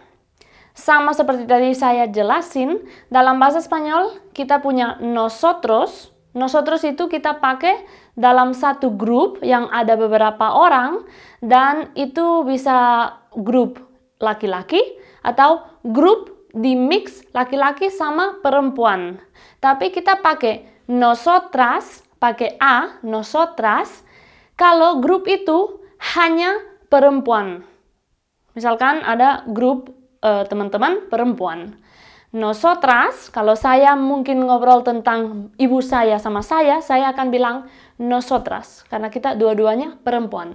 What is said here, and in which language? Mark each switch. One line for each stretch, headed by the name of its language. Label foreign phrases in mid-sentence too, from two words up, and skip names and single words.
Indonesian: Sama seperti tadi saya jelasin, dalam bahasa Spanyol kita punya nosotros. Nosotros itu kita pakai dalam satu grup yang ada beberapa orang, dan itu bisa grup laki-laki atau grup di mix laki-laki sama perempuan. Tapi kita pakai nosotras, pakai a, nosotras, kalau grup itu hanya perempuan. Misalkan ada grup teman-teman perempuan. Nosotras, kalau saya mungkin ngobrol tentang ibu saya sama saya akan bilang nosotras, karena kita dua-duanya perempuan.